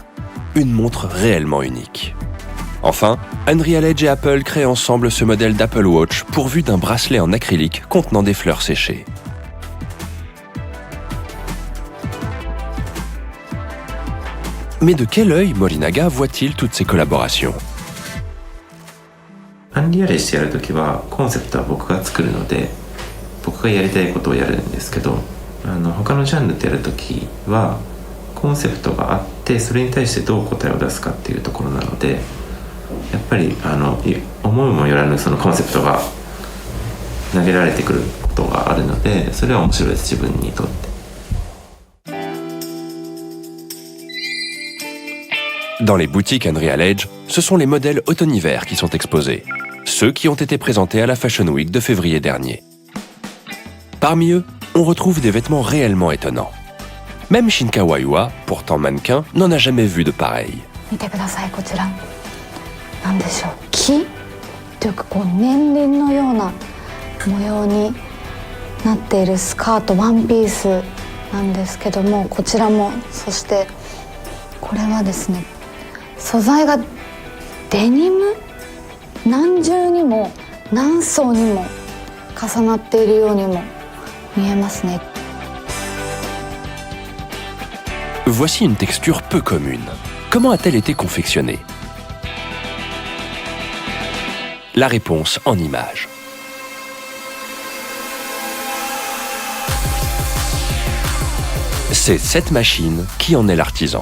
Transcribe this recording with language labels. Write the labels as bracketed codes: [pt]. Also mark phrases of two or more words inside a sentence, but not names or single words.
[fr] Une montre réellement unique. Enfin, Unreal Edge et Apple créent ensemble ce modèle d'Apple Watch pourvu d'un bracelet en acrylique contenant des fleurs séchées. Mais de quel œil Morinaga voit-il toutes ces collaborations? [ja] アンリアレジやるときはコンセプトは僕が作るので、僕がやりたいことをやるんですけど、他のジャンルってやるときはコンセプトがあって、それに対してどう答えを出すかっていうところなので、やっぱり思うもよらぬそのコンセプトが投げられてくることがあるので、それは面白いです、自分にとって。 [fr] Dans les boutiques Unreal Edge, ce sont les modèles automne-hiver qui sont exposés, ceux qui ont été présentés à la Fashion Week de février dernier. Parmi eux, on retrouve des vêtements réellement étonnants. Même Shinkawa Yua, pourtant mannequin, n'en a jamais vu de pareil. [ja] 見てください、こちら。なんでしょう、木というか年輪のような模様になっているスカート、ワンピースなんですけども、こちらも、そしてこれはですね、素材がデニム、何重にも何層にも重なっているようにも見えますね。 [fr] Voici une texture peu commune. Comment a-t-elle été confectionnée? La réponse en images. C'est cette machine qui en est l'artisan.